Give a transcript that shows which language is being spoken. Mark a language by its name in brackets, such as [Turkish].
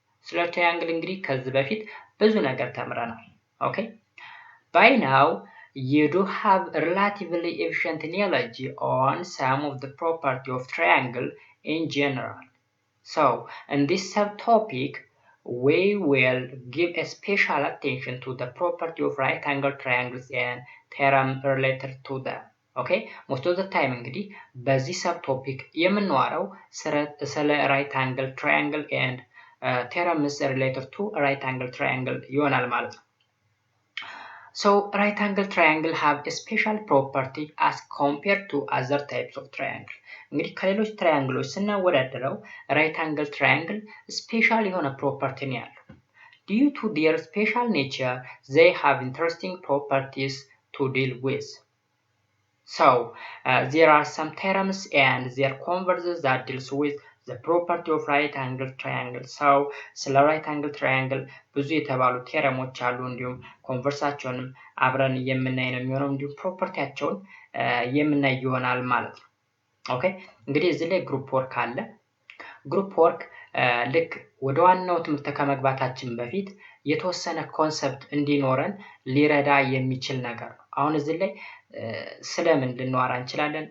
[Amharic] ስለ triangle እንግዲህ ከዚህ በፊት ብዙ ነገር ተምረናል። Okay? [English] By now you do have relatively efficient knowledge on some of the property of triangle in general. So in this subtopic we will give a special attention to the property of right angle triangles and theorem related to them. [Amharic] ኦኬ most of the time እንግዲህ በዚህ ሰብ ቶፒክ የምንዋረው ስለ [English] right angle triangle and theorems related to right angle triangle [Amharic] ይሆናል ማለት ነው። [English] So right angle triangle have a special property as compared to other types of triangle. [Amharic] እንግዲህ ከሌሎች ትራያንግሎች ስናወዳደረው right angle triangle ስፔሻል የሆነ ፕሮፐርቲ ነው ያለው። [English] Due to their special nature they have interesting properties to deal with. So there are some theorems and their converses that deals with the property of right angle triangle. [Amharic] So ስለ right angle triangle ብዙ የተባሉ ቴረሞች አሉ። እንዲሁም ኮንቨርሳቸውንም አብረን የምናይ ነው የሚሆነው። እንዲሁም ፕሮፐርቲያቸውን የምናይ ይሆናል ማለት ነው። ኦኬ እንግዲህ እዚህ ላይ ግሩፕ ወርክ አለ። ግሩፕ ወርክ ልክ ወደ ዋናው ትምህርት ከመግባታችን በፊት የተወሰነ ኮንሰፕት እንዲኖረን ሊረዳ የሚችል ነገር ነው። አሁን እዚህ ላይ ስለምን ልንዋራ እንችላለን?